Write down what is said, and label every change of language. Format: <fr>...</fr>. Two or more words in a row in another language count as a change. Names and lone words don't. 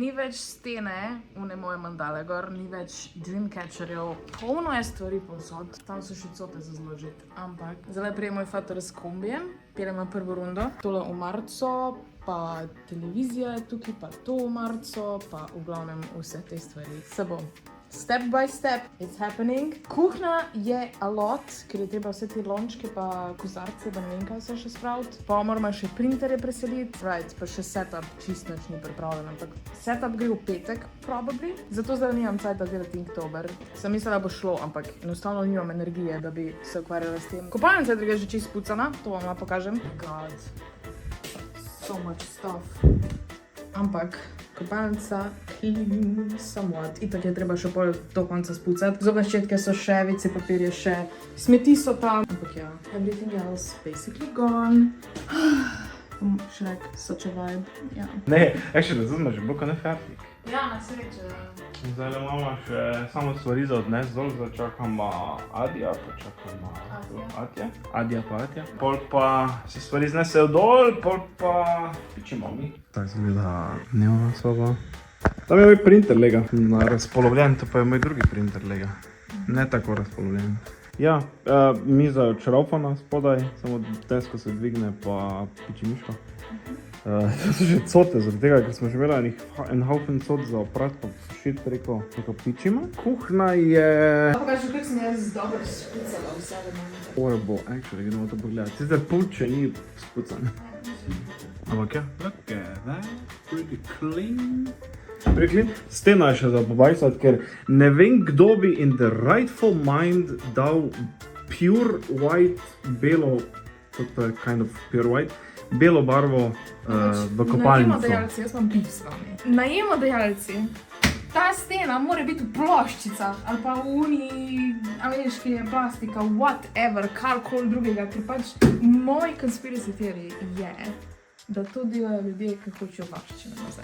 <sl>več stene, une moje mandale gor, ni več dreamcatcherjev, polno je stvari povsod, tam so še cote za zložiti, ampak zdaj prije moj fater s kombijem, pelemo prvo rundo, tole v marcu, pa televizija je tukaj, pa to v marcu, pa v glavnem vse te stvari. Se bo.</sl> <en>Step by step, it's happening.</en> <sl>Kuhna je</sl> <en>a lot,</en> <sl>ker je treba vse te lončke pa kozarce, da ne vem kaj vse še spraviti. Pa moramo še printerje preseliti, right, pa še setup čist nič ni pripravljen, ampak setup gre v petek, probably. Zato zdaj nimam cajta delati Inktober. Sem mislila, da bo šlo, ampak enostavno nimam energije, da bi se ukvarjala s tem. Kopalnica je drugače že čist pucana, to vam lahko pokažem.</sl> <en>God, so much stuff.</en> <sl>Ampak kopalnica</sl> <en>clean somewhat.</en> <sl>Itak je treba še pol do konca spucati. Zobne ščetke so še, WC papir je še, smeti so tam. Ampak ja,</sl> <en>everything else basically gone. Shrek, such a vibe.</en> <sl>Ja. Ne, actually, zdaj smo že bloko ne fertik. Ja, na sreče. Zdaj imamo še samo stvari za odnes dol, zdaj čakamo Adija, pa čakamo Adija pa Atja. Pol pa se stvari znesejo dol, pol pa pičimo mi. Tak zgleda dnevna soba. Tam je moj printer lega, razpolovljen, to pa je moj drugi printer lega. Ne tako razpolovljen. Ja, miza je odšraufana spodaj, samo desko se dvigne pa piči miško. To so že cote, zaradi tega, ker smo že imeli en haufen cot za oprat, pa sušit preko pičima. Kuhna je... Pokaži, kako sem jaz dobro spucala vse v meni.</sl> <en>Horrible, actually,</en> <sl>gremo to pogledati. Sicer pulče ni spucan. Ampak ja,</sl> <en>look at that, pretty clean. Pretty clean.</en> <sl>Stena je še za pobajsati, ker ne vem, kdo bi</sl> <en>in the rightful mind</en> <sl>dal</sl> <en>pure white,</en> <sl>belo, to je</sl> <en>kind of pure white,</en> <sl>belo barvo v kopalnico. Najemodajalci, jaz imam bif s vami. Najemodajalci, ta stena mora biti v ploščicah ali pa v veš, ki je plastika, whatever, karkoli drugega, ker pač moj</sl> <en>conspiracy theory</en> <sl>je, da to delajo ljudje, ki hočejo varščine nazaj.</sl>